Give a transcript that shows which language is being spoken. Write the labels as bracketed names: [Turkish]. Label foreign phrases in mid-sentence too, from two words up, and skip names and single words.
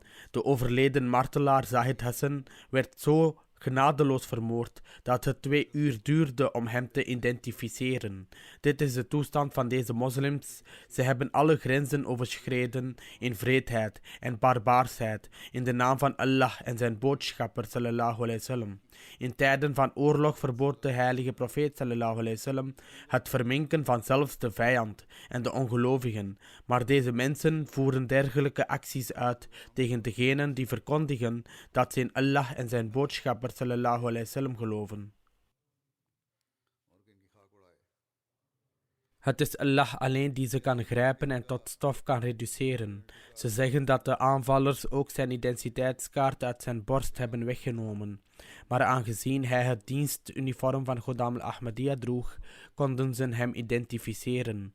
[Dutch] De overleden martelaar Zahid Hassan werd zo genadeloos vermoord dat het 2 uur duurde om hem te identificeren. Dit is de toestand van deze moslims. Ze hebben alle grenzen overschreden in wreedheid en barbaarsheid in de naam van Allah en zijn boodschapper [Arabic] صلى الله عليه وسلم. [Dutch] In tijden van oorlog verbood de heilige profeet [Arabic] صلى الله عليه وسلم [Dutch] het verminken van zelfs de vijand en de ongelovigen, maar deze mensen voeren dergelijke acties uit tegen degenen die verkondigen dat ze in Allah en zijn boodschapper [Arabic] صلى الله عليه وسلم [Dutch] geloven. Het is Allah alleen die ze kan grijpen en tot stof kan reduceren. Ze zeggen dat de aanvallers ook zijn identiteitskaart uit zijn borst hebben weggenomen. Maar aangezien hij het dienstuniform van Ghulam al-Ahmadiyya droeg, konden ze hem identificeren.